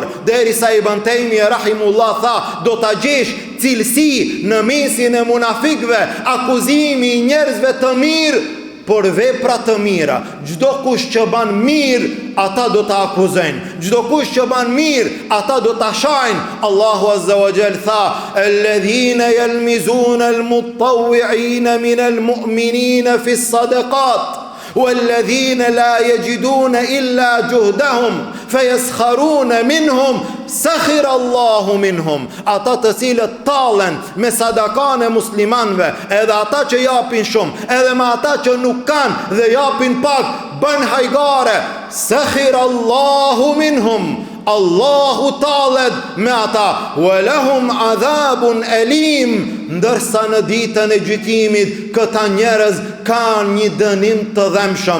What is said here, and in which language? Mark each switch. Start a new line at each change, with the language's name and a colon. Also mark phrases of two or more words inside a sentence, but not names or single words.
Albanian: Derisa Ibn Taymija rahimullah tha: "Do ta gjesh cilësi në mesin e munafikëve, akuzimi i njerëzve të mirë por vepra të mira. Çdo kush që ban mirë, ata do ta akuzojnë. Çdo kush që ban mirë, ata do ta shajnë." Allahu
Arabic: عز وجل
Albanian: tha:
Arabic: "الذين يلمزون المطوعين من المؤمنين في الصدقات, والذين لا يجدون إلا جهدهم فيسخرون منهم سخر الله منهم."
Albanian: Ata të cilët tallen me sadakan e muslimanve, edhe ata që japin shumë, edhe me ata që nuk kanë dhe japin pak, bën hajgare.
Arabic: سخر الله منهم,
Albanian: Allahu tallet me ata.
Arabic: ولهم عذاب أليم,
Albanian: ndërsa në ditën e gjykimit këta njerëz kanë një dënim të dhëmshëm.